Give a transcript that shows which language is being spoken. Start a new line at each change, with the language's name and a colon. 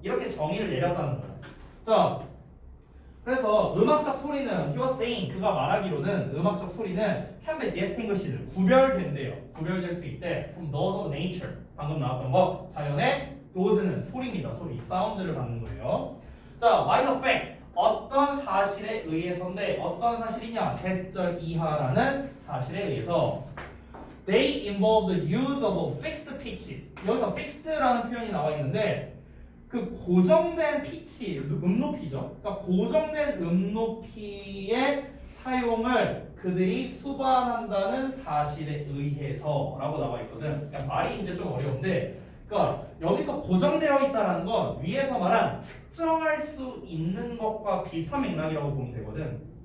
Korean: 이렇게 정의를 내렸다는 거야. 자, 그래서 음악적 소리는
English: he was saying
Korean: 그가 말하기로는 음악적 소리는
English: can be distinguished
Korean: 구별된대요. 구별될 수 있대.
English: From those of nature
Korean: 방금 나왔던 거 자연의 those는 소리입니다. 소리 사운드를 받는 거예요. 자,
English: by the fact
Korean: 어떤 사실에 의해서인데 어떤 사실이냐? 대절 이하라는 사실에 의해서
English: they involve the use of fixed pitches.
Korean: 여기서 fixed라는 표현이 나와 있는데 그 고정된 피치, 음높이죠. 그러니까 고정된 음높이의 사용을 그들이 수반한다는 사실에 의해서라고 나와 있거든. 그러니까 말이 이제 좀 어려운데, 그러니까 여기서 고정되어 있다는 건 위에서 말한 측정할 수 있는 것과 비슷한 맥락이라고 보면 되거든.